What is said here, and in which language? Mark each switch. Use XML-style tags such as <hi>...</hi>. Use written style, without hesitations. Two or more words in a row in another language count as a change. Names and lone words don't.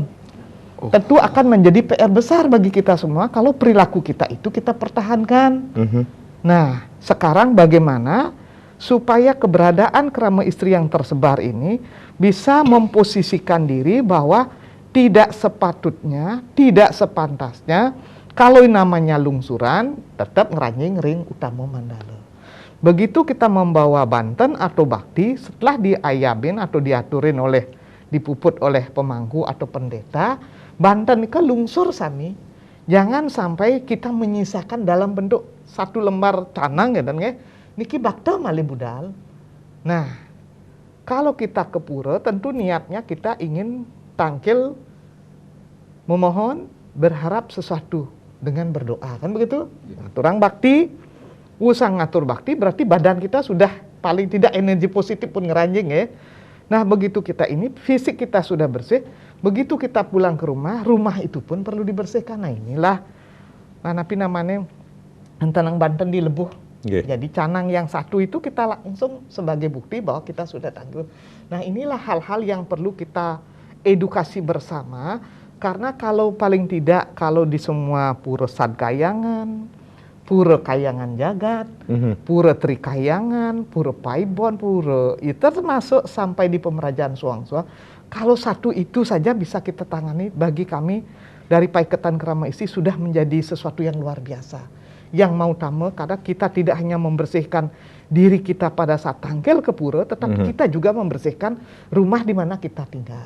<id>Tentu akan menjadi PR besar bagi kita semua kalau perilaku kita itu kita pertahankan. Nah, sekarang bagaimana supaya keberadaan krama istri yang tersebar ini bisa memposisikan diri bahwa tidak sepatutnya, tidak sepantasnya kalau namanya lungsuran tetap</id> <ban>ngeranjing ring Utama Mandala.</ban> <id>Begitu kita membawa Banten atau Bakti, setelah diayabin atau diaturin oleh, dipuput oleh pemangku atau pendeta,</id> <ban>Banten ke lungsur sami.</ban> <id>Jangan sampai kita menyisakan dalam bentuk satu lembar canang ya dan</id> <ban>niki bakta malih budal.</ban> <id>Nah, kalau kita ke pura tentu niatnya kita ingin tangkil, memohon, berharap sesuatu dengan berdoa, kan begitu?</id> <ban>Ngaturang bakti, usang ngatur bakti</ban> <id>berarti badan kita sudah paling tidak energi positif pun ngeranjing ya. Nah, begitu kita ini fisik kita sudah bersih, begitu kita pulang ke rumah, rumah itu pun perlu dibersihkan. Nah, inilah namanya Antanang Banten dilebuh. Jadi canang yang satu itu kita langsung sebagai bukti bahwa kita sudah tangguh. Nah, inilah hal-hal yang perlu kita edukasi bersama. Karena kalau paling tidak, kalau di semua pura Sadkayangan, pura Kayangan Jagat, pura Trikayangan, pura Paibon, pura itu termasuk sampai di Pemerajaan Suang-Suang, kalau satu itu saja bisa kita tangani, bagi kami dari Paiketan Krama Istri sudah menjadi sesuatu yang luar biasa. Yang mau tamu, karena kita tidak hanya membersihkan diri kita pada saat tangkel ke pura, tetapi kita juga membersihkan rumah di mana kita tinggal.</id>